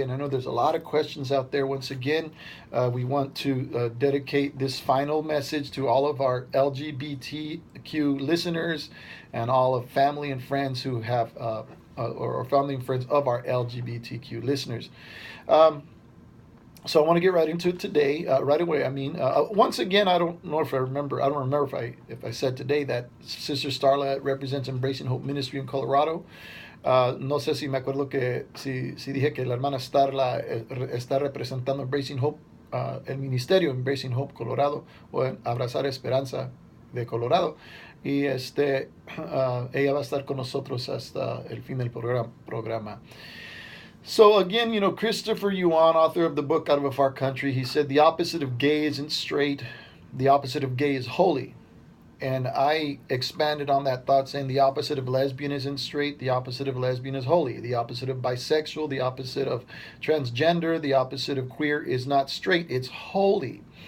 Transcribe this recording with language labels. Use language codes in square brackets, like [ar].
[en] And I know there's a lot of questions out there. Once again, we want to dedicate this final message to all of our LGBTQ listeners and all of family and friends who have, or family and friends of our LGBTQ listeners. Um, so I want to get right into it today, right away. I mean, once again, I don't know if I remember. I don't remember if I said today that Sister Starla represents Embracing Hope Ministry in Colorado. [es] No sé si me acuerdo que si dije que la hermana Starla está representando Embracing Hope, el ministerio Embracing Hope Colorado o en Abrazar Esperanza de Colorado. Y ella va a estar con nosotros hasta el fin del programa. [en] So again, Christopher Yuan, author of the book Out of a Far Country, he said the opposite of gay isn't straight, the opposite of gay is holy. And I expanded on that thought saying the opposite of lesbian isn't straight, the opposite of lesbian is holy, the opposite of bisexual, the opposite of transgender, the opposite of queer is not straight, it's holy.